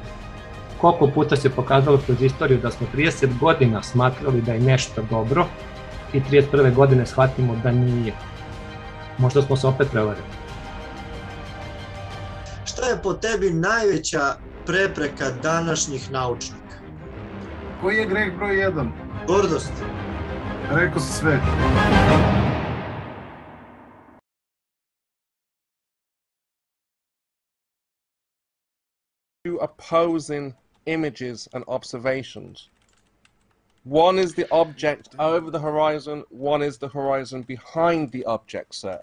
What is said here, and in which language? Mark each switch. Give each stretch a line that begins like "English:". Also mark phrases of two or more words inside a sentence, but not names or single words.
Serbian: Koliko puta se pokazalo kroz istoriju da smo 30 godina smatrali da je nešto dobro i 31. godine shvatimo da nije. Možda smo se opet prevarili. Šta je po tebi najveća prepreka današnjih naučnika? Koji je greh broj 1? Gordost. Rekao si sve.
English: Two opposing images and observations. One is the object over the horizon, one is the horizon behind the object, sir.